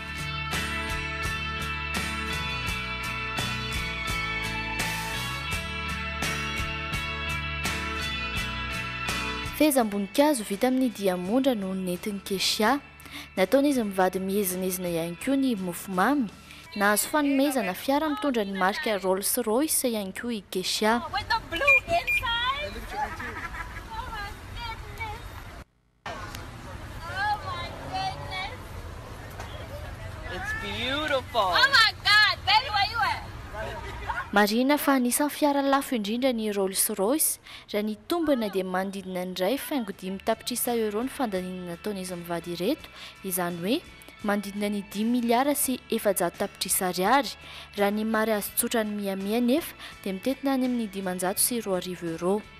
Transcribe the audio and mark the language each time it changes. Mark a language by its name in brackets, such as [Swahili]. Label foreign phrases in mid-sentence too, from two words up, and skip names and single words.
[Malagasy] Fehezam-boninkazo vita amin'ny diamondra no nentin'ny Kesha. Nataon'izy mivady mihezinezina ihany koa ny mofomamy. Nahazo fanomezana fiara mitondra ny marika Rolls Royce ihany koa i Kesha. [English] It's beautiful. Oh my God, baby, where you at? [Malagasy] Marina fa anisan'ny fiara lafo indrindra ny Rolls Royce, raha ny tombona dia manodidina indray faingo 5 tapitrisa euro ny fandaninana nataon'izy mivady ireto, izany hoe manodidina ny 10 miliara sy 400 tapitrisa ariary. Raha ny mary azy tsotra ny miamia nefa dia mitetina any amin'ny 500 sy 200 euro.